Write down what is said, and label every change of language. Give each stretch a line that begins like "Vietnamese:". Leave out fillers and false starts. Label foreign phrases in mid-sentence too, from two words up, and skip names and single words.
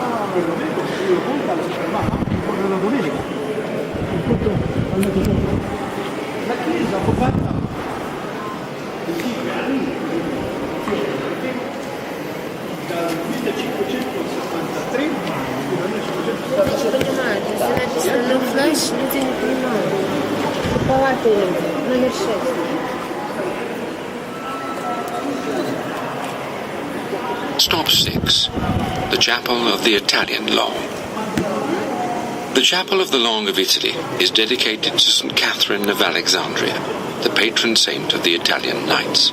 Italian: La chiesa fu fatta dal 1563 al 1973.
Russian: Не понимаю, то есть написано
English: no flash,
Russian: люди не понимают. Туповатые люди. Номер 6.
English: Stop 6. The Chapel of the Italian Long. The Chapel of the Long of Italy is dedicated to St. Catherine of Alexandria, the patron saint of the Italian Knights.